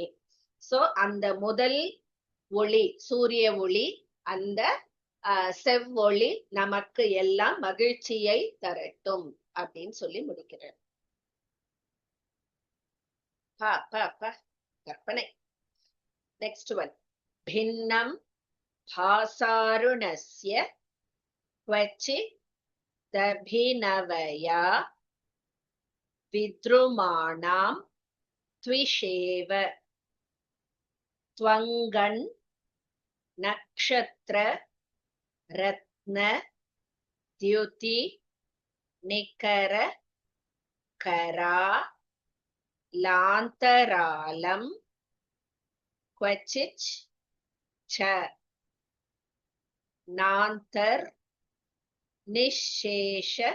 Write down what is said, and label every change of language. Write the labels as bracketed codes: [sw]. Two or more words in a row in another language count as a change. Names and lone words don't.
[ta] சோ அந்த முதல் ஒளி, சூரிய ஒளி, அந்த செவ்வொளி நமக்கு எல்லாம் மகிழ்ச்சியை தரட்டும் அப்படின்னு சொல்லி முடிக்கிறார். கற்பனை. [en] next one. [sa] भिन्नं भासारुणस्य क्वचिदभिनवया विद्रुमाणां त्विषेव त्वङ्गन् नक्षत्र रत्न द्युति निकर करा लान्तरालं क्वचित् च नान्तर् निशेष